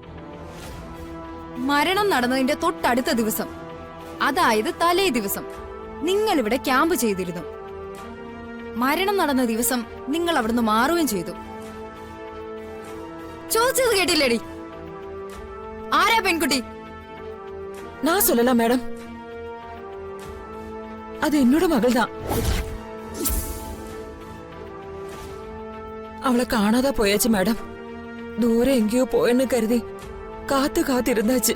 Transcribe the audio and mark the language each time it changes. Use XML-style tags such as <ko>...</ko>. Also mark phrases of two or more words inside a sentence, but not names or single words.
<ml>മരണം നടന്നതിന്റെ തൊട്ടടുത്ത ദിവസം, അതായത് തലേ ദിവസം നിങ്ങൾ ഇവിടെ ക്യാമ്പ് ചെയ്തിരുന്നു. മരണം നടന്ന ദിവസം നിങ്ങൾ അവിടുന്ന് മാറുകയും ചെയ്തു. ചോദിച്ചത് കേട്ടില്ലേടി? ആരാ പെൺകുട്ടി?</ml> <ta>நான் சொல்லலாம் மேடம், அது என்னோட மகள் தான். அவளை காணாத போயாச்சு மேடம். தூரம் எங்கேயோ போயன்னு கருதி காத்து இருந்தாச்சு.</ta>